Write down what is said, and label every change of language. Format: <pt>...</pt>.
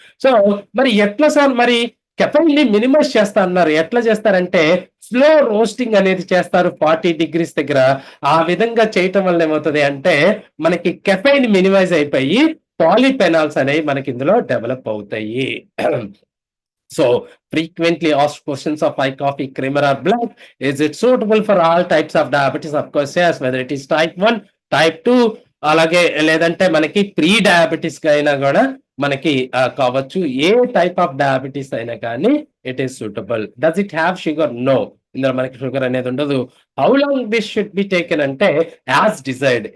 <te>So మరి ఎట్లా sir మరి కెఫైన్ ని మినిమైజ్ చేస్తా అన్నారు. ఎట్లా చేస్తారంటే స్లో రోస్టింగ్ అనేది చేస్తారు 40 degrees దగ్గర. ఆ విధంగా చేయటం వల్ల ఏమవుతుంది అంటే మనకి కెఫైన్ మినిమైజ్ అయిపోయి పాలిఫెనాల్స్ అనేవి మనకి ఇందులో డెవలప్ అవుతాయి.</te> <en>So frequently asked questions of high coffee, creamer or black. Is it suitable for all types of diabetes? Of course, yes. Whether it is type 1, type 2,</en> <te>అలాగే లేదంటే మనకి ప్రీ డయాబెటిస్ అయినా కూడా మనకి కావచ్చు.</te> <en>ఏ type of diabetes</en> <te>అయినా కానీ</te> <en>It is suitable. Does it have sugar?</en> <te>No, ఇందులో మనకి షుగర్ అనేది ఉండదు.</te> <en>how long this should be taken</en> <te>అంటే</te> <en>As desired.</en>